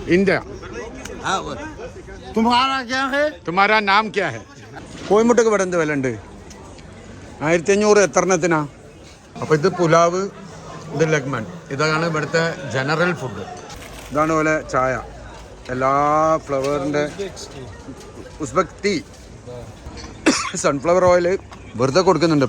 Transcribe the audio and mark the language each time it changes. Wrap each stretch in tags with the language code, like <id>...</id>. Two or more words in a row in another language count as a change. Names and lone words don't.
<hi>इंडिया। तुम्हारा क्या है? तुम्हारा नाम क्या है?</hi> <ml>കോഴിമുട്ടക്ക് ഇവിടെ എന്ത് വില ഉണ്ട്? 1500 എത്രണ്ണത്തിനാ? അപ്പോൾ ഇത് പുലാവ്, ഇത് ലഗ്മൻ, ഇതാണ് ഇവിടുത്തെ</ml> <en>general food.</en> <ml>ഇതാണ് പോലെ ചായ, എല്ലാ ഫ്ലവറിൻ്റെ</ml> <en>Uzbek tea, sunflower oil</en> <ml>വെറുതെ കൊടുക്കുന്നുണ്ട്.</ml>